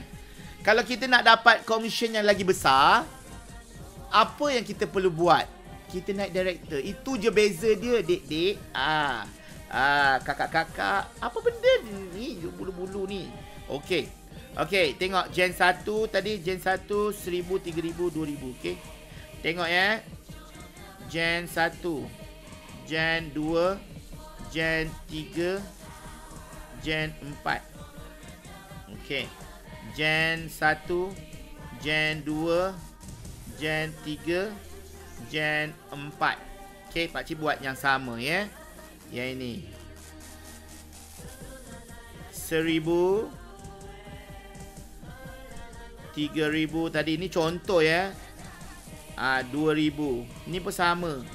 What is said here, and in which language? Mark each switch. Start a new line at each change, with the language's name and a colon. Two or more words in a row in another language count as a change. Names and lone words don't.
Malay: Kalau kita nak dapat commission yang lagi besar, apa yang kita perlu buat? Kita naik director. Itu je beza dia, dek-dek. Kakak-kakak. Apa benda ni? Bulu-bulu ni. Okey. Tengok Gen 1 tadi. Gen 1, 1000, 3000, 2000. Okey. Tengok Gen 1. Gen 2. Gen 3. Gen 4. Okey. Gen 1. Gen 2. Gen 3. Gen 4. Okay, pakcik buat yang sama ya. Yang ini 1000, 3000 tadi. Ini contoh ya. 2000. Ini pun sama.